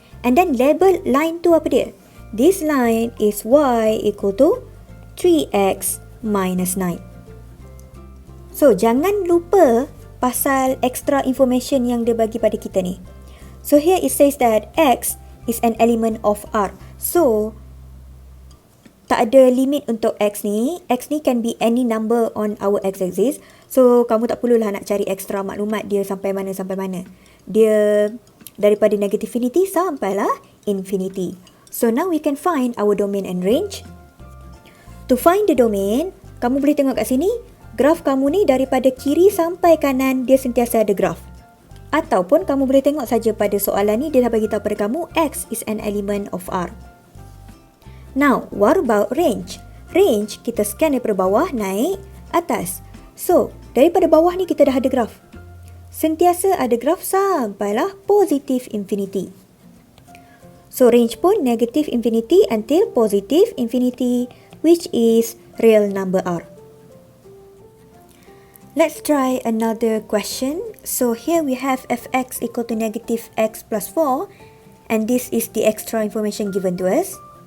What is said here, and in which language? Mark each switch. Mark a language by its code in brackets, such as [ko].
[en] And then label line [ms] tu apa dia? [en] This line is y equal to 3x minus 9. [ms] So, jangan lupa pasal extra information yang dia bagi pada kita ni. [en] So, here it says that x is an element of R. [ms] So, tak ada limit untuk x ni. X ni [en] can be any number on our x-axis. [ms] So, kamu tak perlulah nak cari extra maklumat dia sampai mana. Dia daripada negativity sampailah infinity. [en] So, now we can find our domain and range. To find the domain, [ms] kamu boleh tengok kat sini. Graf kamu ni daripada kiri sampai kanan dia sentiasa ada graf. Ataupun kamu boleh tengok saja pada soalan ni dia dah bagi tahu pada kamu [en] x is an element of R. Now, what about range? [ms] Range kita scan daripada bawah naik atas. So, daripada bawah ni kita dah ada graf. Sentiasa ada graf sampailah positive infinity. [en] So, range pun negative infinity until positive infinity, which is real number R. Let's try another question. So here we have fx equal to negative x plus 4 and this is the extra information given to us.